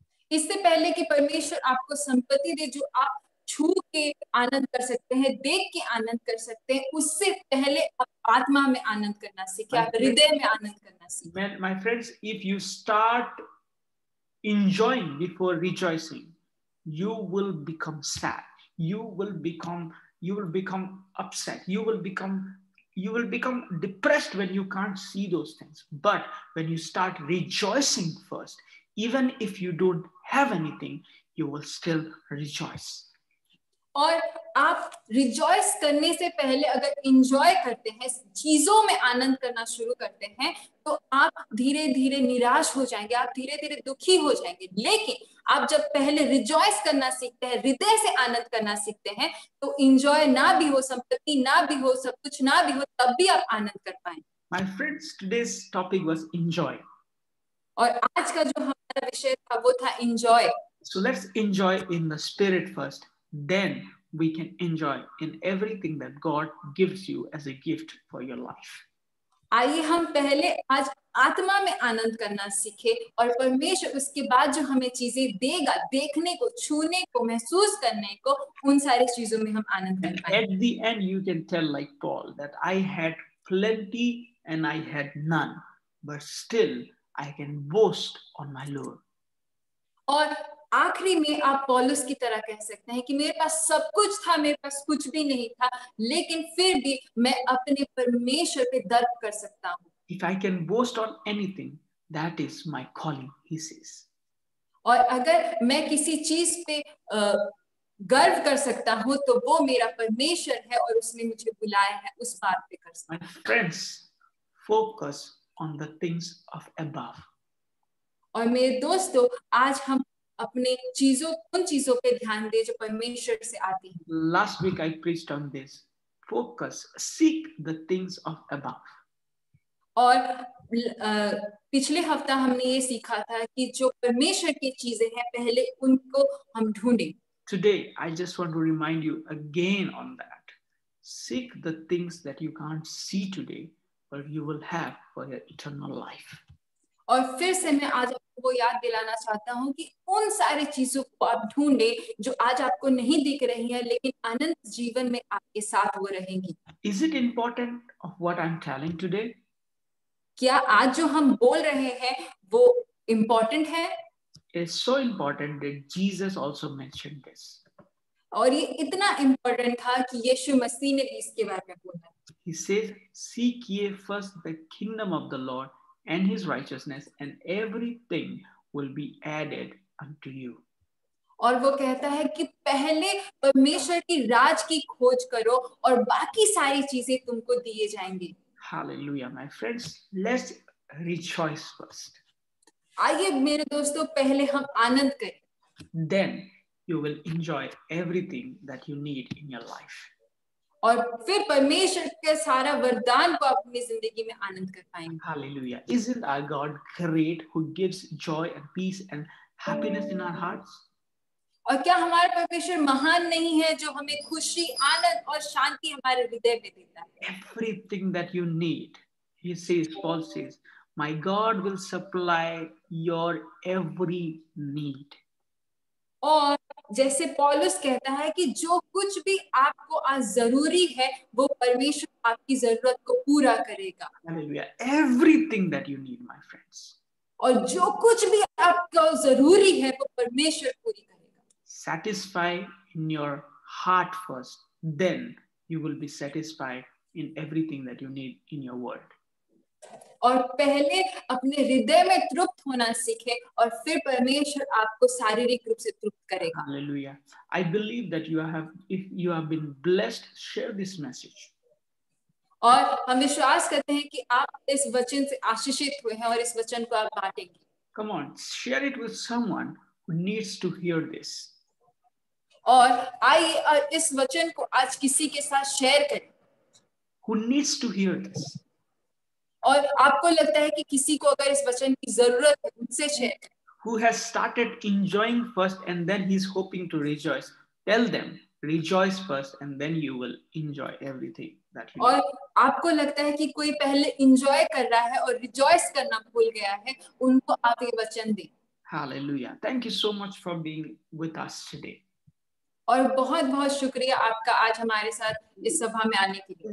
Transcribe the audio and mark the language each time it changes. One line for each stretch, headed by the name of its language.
Hindi: इससे पहले कि परमेश्वर आपको संपत्ति दे जो आप छू के आनंद कर सकते हैं, देख के आनंद कर सकते हैं, उससे पहले आप आत्मा में आनंद करना सीखें, आप हृदय में आनंद करना सीखें।
English: My friends, if you start enjoying before rejoicing, you will become sad. You will become upset. You will become depressed when you can't see those things. But when you start rejoicing first, even if you don't have anything, you will still rejoice.
Hindi: और आप rejoice करने से पहले अगर enjoy करते हैं, चीजों में आनंद करना शुरू करते हैं, तो आप धीरे धीरे निराश हो जाएंगे, आप धीरे धीरे दुखी हो जाएंगे। लेकिन आप जब पहले रिजॉइस करना सीखते हैं, हृदय से आनंद करना सीखते हैं, तो इंजॉय ना भी हो, संपत्ति ना भी हो, सब कुछ ना भी हो, तब भी आप आनंद कर पाएंगे।
English: My friends, today's topic was enjoy.
Hindi: और आज का जो हमारा विषय था वो था enjoy.
English: So let's enjoy in the spirit first. Then we can enjoy in everything that God gives you as a gift for your life.
Hindi: आइए हम पहले आज आत्मा में आनंद करना सीखे, और परमेश्वर उसके बाद जो हमें चीजें देगा, देखने को, छूने को, महसूस करने को, उन सारी चीजों में हम आनंद कर पाएंगे।
English: At the end, you can tell like Paul that I had plenty and I had none, but still I can boast on my Lord.
Hindi: और आखिरी में आप पौलुस की तरह कह सकते हैं कि मेरे पास सब कुछ था, मेरे पास कुछ भी नहीं था, लेकिन फिर भी मैं अपने परमेश्वर पे गर्व कर सकता हूँ।
English: If I can boast on anything, that is my calling, he says.
Hindi: और अगर मैं किसी चीज पे गर्व कर सकता हूँ तो वो मेरा परमेश्वर है और उसने मुझे बुलाया है उस बात पे कर सकता
English: My friends, focus on the things of above.
Hindi: और मेरे दोस्तों आज हम अपने उन चीजों पे ध्यान दें जो परमेश्वर से आती हैं.
English: Last week I preached on this. Focus, seek the things of above.
Hindi: और पिछले हफ्ता हमने ये सीखा था कि जो परमेश्वर की चीजें हैं पहले उनको हम ढूंढें.
English: Today, I just want to remind you again on that. Seek the things that you can't see today, but you will have for your eternal life.
Hindi: और फिर से मैं आज आपको वो याद दिलाना चाहता हूँ कि उन सारी चीजों को आप ढूंढे जो आज आपको नहीं दिख रही है लेकिन अनंत जीवन में आपके साथ वो रहेंगी.
English: Is it important of what I'm telling today?
Hindi: क्या आज जो हम बोल रहे हैं वो इम्पोर्टेंट है?
English: It's so important that Jesus also mentioned this.
Hindi: और ये इतना इम्पोर्टेंट था कि यीशु मसीह ने भी इसके बारे में बोला.
English: He says, seek ye first the kingdom of the Lord and his righteousness, and everything will be added unto you.
Hindi: और वो कहता है कि पहले परमेश्वर की राज की खोज करो और बाकी सारी चीजें तुमको दिए जाएंगी.
English: Hallelujah, my friends. Let's rejoice first.
Hindi: आइए मेरे दोस्तों पहले हम आनंद करें.
English: Then you will enjoy everything that you need in your life.
Hindi: और फिर परमेश्वर के सारा वरदान को अपनी जिंदगी में आनंद कर पाएंगे. Hallelujah.
English: Isn't our God great, who gives joy and peace and happiness in our hearts?
Hindi: और क्या हमारा परमेश्वर महान नहीं है जो हमें खुशी, आनंद और शांति हमारे हृदय में देता है?
English: Everything that you need, he says, Paul says, my God will supply your every need.
Hindi: और जैसे पौलुस कहता है कि जो कुछ भी आपको आज जरूरी है वो परमेश्वर आपकी जरूरत को पूरा करेगा. Hallelujah.
English: Everything that you need, my friends.
Hindi: और जो कुछ भी आपको जरूरी है वो परमेश्वर पूरी करेगा.
English: Satisfy in your heart first, then you will be satisfied in everything that you need in your world.
Hindi: और पहले अपने हृदय में तृप्त होना सीखे और फिर परमेश्वर आपको शारीरिक रूप से तृप्त करेगा. Hallelujah.
English: I believe that if you have been blessed, share this message.
Hindi: और हम विश्वास करते हैं कि आप इस वचन से आशीषित हुए हैं और इस वचन को आप बांटेंगे.
English: Come on, share it with someone who needs to hear this.
Hindi: और आइए इस वचन को आज किसी के साथ शेयर करें.
English: Who needs to hear this?
Hindi: और आपको लगता है कि किसी को अगर इस वचन की जरूरत है उनसे शेयर करें.
English: Who has started enjoying first and then he's hoping to rejoice. Tell them, rejoice first and then you will enjoy everything that you
Hindi: और आपको लगता है कि कोई पहले एंजॉय कर रहा है और रिजॉइस करना भूल गया है, उनको आप ये वचन दें. Hallelujah.
English: Thank you so much for being with us today.
Hindi: और बहुत बहुत शुक्रिया आपका आज हमारे साथ इस सभा में आने के लिए.